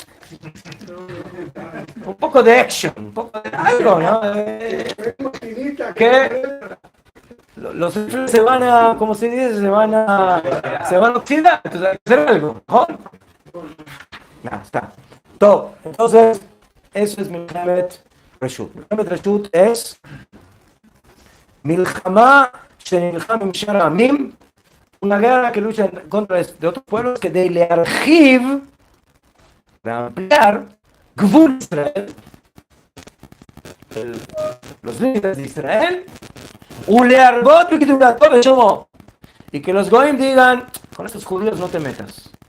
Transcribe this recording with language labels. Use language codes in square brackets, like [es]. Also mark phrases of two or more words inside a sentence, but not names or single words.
[es] Un poco de action, un poco de algo, ¿no? Que los efectos se van a, como se dice, se van a oxidar, entonces hay que hacer algo. No, está. Todo. Entonces, eso es [he] מלחמת רשות. מלחמת רשות es מלחמה שנלחם עם שאר עמים, [es] una guerra que lucha en contra de otros pueblos que de Learchiv, de ampliar [he] גבול ישראל, [es] los límites de Israel, y que los Goim digan, con estos judíos no te metas.